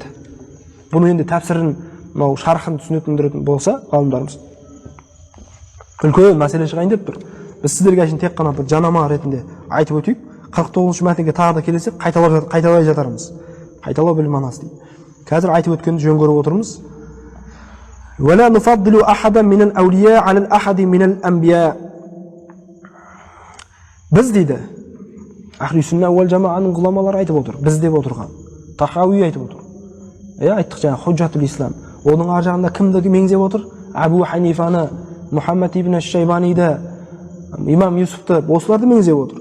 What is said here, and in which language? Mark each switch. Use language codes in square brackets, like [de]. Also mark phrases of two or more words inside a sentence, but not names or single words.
[kk] Бұны енді тәпсірін, мынау шархын түсінетін болса, ғалымдарымыз үлкен мәселе шығайын деп тұр. Біз сіздерге үшін тек қана бір жанама ретінде айтып өтейік. 49-шы мәтінге тағы да келесек, қайталай жатармыз. Қайталау білім анасы дейді. Қазір айтып өткенді жөн көріп отырмыз. [ar] ولا نفضل أحدا من الأولياء على الأحد من الأنبياء. [kk] Біз дейді, [ar] أهل السنة والجماعة [kk] ғұламалары айтып отыр. Біз деп отырған. Тахауи айтып отыр. Айттық жаңа [ar] حجة الإسلام. [kk] Оның ар жағында кімді меңзеп отыр? Абу Ханифаны, Мухаммад ибн Шайбаниді, имам Юсуфты, осыларды меңзеп отыр.